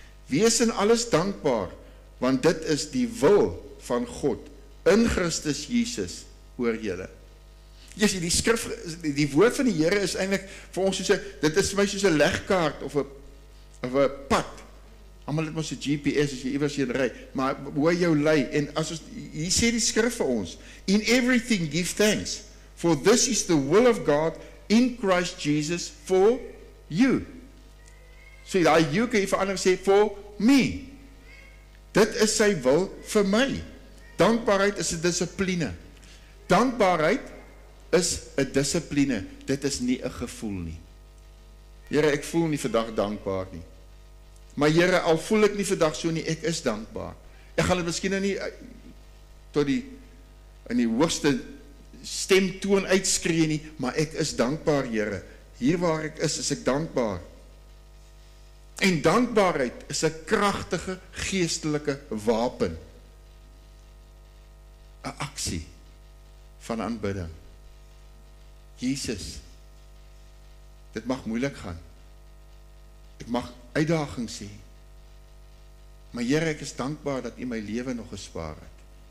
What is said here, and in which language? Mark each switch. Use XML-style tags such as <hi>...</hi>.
<af>Wees in alles dankbaar, want dit is die wil van God in Christus Jesus oor julle. Jy sien, die skrif, die woord van die Here is eintlik vir ons soos dit is vir my soos 'n legkaart of 'n pad. Almal het mos 'n GPS as jy iewers heen ry, maar hoe jou lei. En as ons hier sê die skrif vir ons,</af> <en>in everything give thanks, for this is the will of God in Christ Jesus for you.</en> <af>So daai you kan jy verander sê</af> <en>for me.</en> <af>Dit is Sy wil vir my. Dankbaarheid is 'n dissipline. Dankbaarheid is 'n dissipline. Dit is nie 'n gevoel nie. Here, ek voel nie vandag dankbaar nie. Maar Here, al voel ek nie vandag so nie, ek is dankbaar. Ek gaan dit miskien nou nie tot in die hoogste stemtoon uitskree nie, maar ek is dankbaar, Here. Hier waar ek is ek dankbaar. En dankbaarheid is 'n kragtige geestelike wapen. 'n Aksie van aanbidding. Jesus, dit mag moeilik gaan. Ek mag uitdagings hê. Maar Here, ek is dankbaar dat U my lewe nog gespaar het.</af>